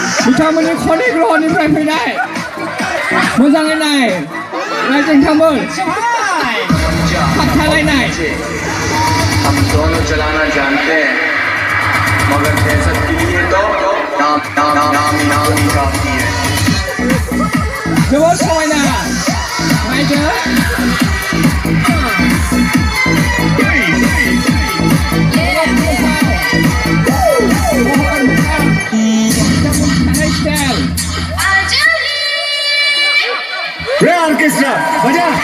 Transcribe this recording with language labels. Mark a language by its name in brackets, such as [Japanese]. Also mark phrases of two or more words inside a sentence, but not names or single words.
[Bodo] बिथांमोननि खनि ग्रहनिफ्राय फैनाय मोजाङै नाय रायजोंथांमोन थाबथालायनाय [Hindi] हम दोनों चलाना जानते हैं मगर दहशत के लिए तो नाम ही काफी है [Bodo] जोबोद समायना नायदो [Hindi] ऑर्केस्ट्रा बजा